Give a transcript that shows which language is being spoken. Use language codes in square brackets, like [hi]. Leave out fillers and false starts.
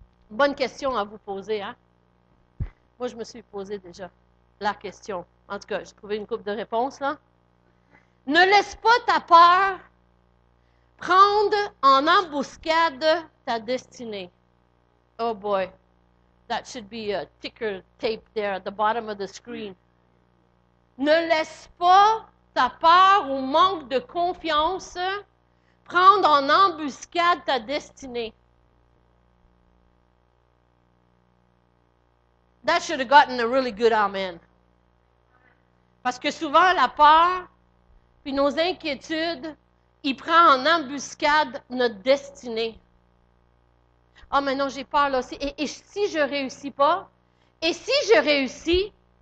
[fr] Bonne question à vous poser, hein? Moi, je me suis posé déjà la question. En tout cas, j'ai trouvé une couple de réponses, là. Ne laisse pas ta peur prendre en embuscade ta destinée. [en] Oh boy, that should be a ticker tape there at the bottom of the screen. [fr] Ne laisse pas ta peur ou manque de confiance prendre en embuscade ta destinée. [en] That should have gotten a really good amen. [fr] Parce que souvent, la peur puis nos inquiétudes, il prend en embuscade notre destinée. Ah, mais non, j'ai peur là. Et si je ne réussis pas? Et si je réussis?